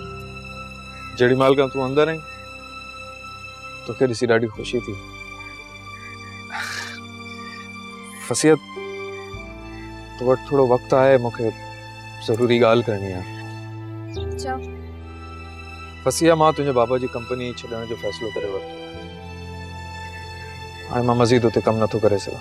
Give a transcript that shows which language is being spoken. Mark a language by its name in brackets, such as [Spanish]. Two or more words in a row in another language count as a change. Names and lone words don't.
[Sindhi] जड़ी माल का तू अंदर आई तो के ॾिसी ॾाढी खुशी थी। फसियत तो वटि थोड़ो वक्त आहे, मूंखे ज़रूरी ॻाल्हि करणी आहे। अच्छा फसिया, मां तुंहिंजे बाबा जी कंपनी छॾण जो फ़ैसिलो करे वरितो। हाणे मां मज़ीद उते कमु नथो करे सघां।